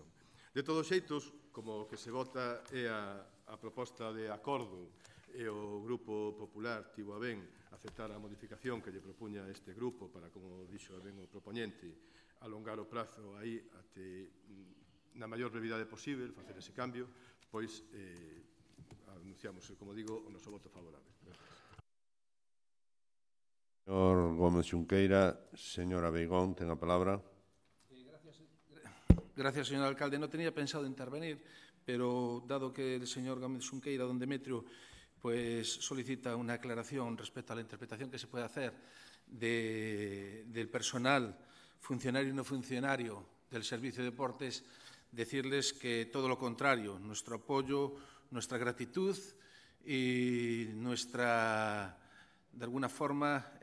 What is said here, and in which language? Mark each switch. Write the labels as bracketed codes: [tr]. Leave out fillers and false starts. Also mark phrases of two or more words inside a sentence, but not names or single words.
[gl] De todos xeitos, como que se vota é a proposta de acordo e o Grupo Popular tivo a ben aceptar a modificación que lle propuña este grupo para, como dixo a ben o propoñente, alongar o prazo aí até na maior brevidade posible, facer ese cambio, pois anunciamos, como digo, o noso voto favorable. [es] Gracias. [gl] Señor Gómez Xunqueira, señora Beigón, ten a palabra. [es] Gracias, señor alcalde. No tenía pensado intervenir, pero dado que el señor Gómez Xunqueira, don Demetrio, pues solicita una aclaración respecto a la interpretación que se puede hacer del personal funcionario y no funcionario del Servicio de Deportes, decirles que todo lo contrario, nuestro apoyo, nuestra gratitud y nuestra, de alguna forma,